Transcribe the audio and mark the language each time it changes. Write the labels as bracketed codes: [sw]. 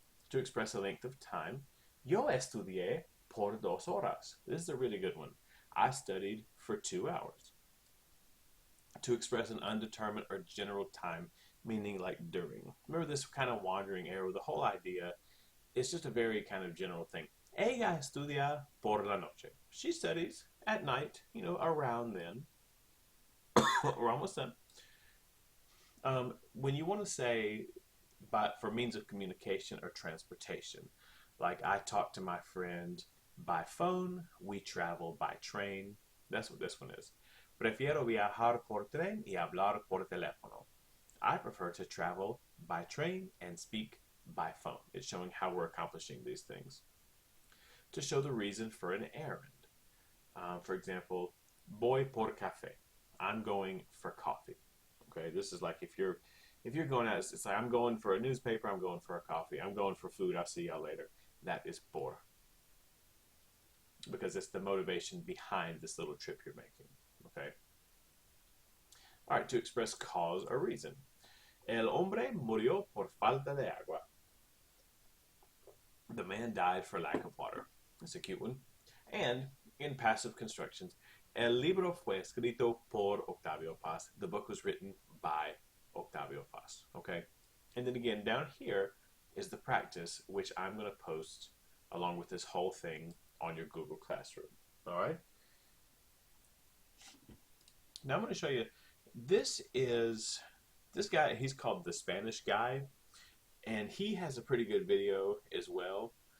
[en] To express a length of time. [es] Yo estudié por 2 horas. [en] This is a really good one. I studied for 2 hours. To express an undetermined or general time, meaning like during. Remember this kind of wandering arrow? The whole idea is just a very kind of general thing. [es] Ella estudia por la noche. [en] She studies at night, you know, around then. We're almost done. When you want to say for means of communication or transportation, like I talk to my friend by phone, we travel by train. That's what this one is. [es] Prefiero viajar por tren y hablar por teléfono. [en] I prefer to travel by train and speak by phone. It's showing how we're accomplishing these things. To show the reason for an errand. For example, [es] voy por café. [en] I'm going for coffee. Okay, this is like if you're going out, it's like I'm going for a newspaper, I'm going for a coffee, I'm going for food, I'll see y'all later. That is por. Because it's the motivation behind this little trip you're making. Okay. All right, to express cause or reason. [es] El hombre murió por falta de agua. [en] The man died for lack of water. That's a cute one. And in passive constructions, [es] el libro fue escrito por Octavio Paz. [en] The book was written by Octavio Paz. Okay? And then again, down here is the practice, which I'm going to post along with this whole thing on your Google Classroom. All right? Now I'm going to show you, this guy, he's called The Spanish Guy, and he has a pretty good video as well.